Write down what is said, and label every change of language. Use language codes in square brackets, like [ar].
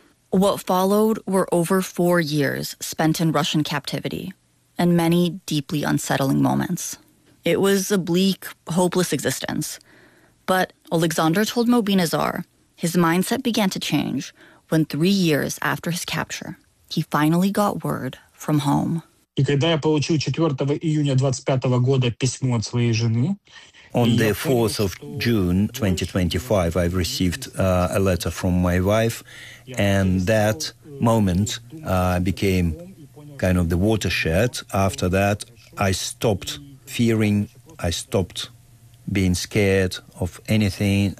[en] What followed were over 4 years spent in Russian captivity and many deeply unsettling moments. It was a bleak, hopeless existence. But Oleksandr told Mobina Zar, his mindset began to change when 3 years after his capture, he finally got word from home. [ru] И когда я получил 4 июня 25 года письмо от своей жены, [en] on the 4th of June 2025, I received a letter from my wife, and that moment became kind of the watershed. After that, I stopped fearing, I stopped being scared of anything.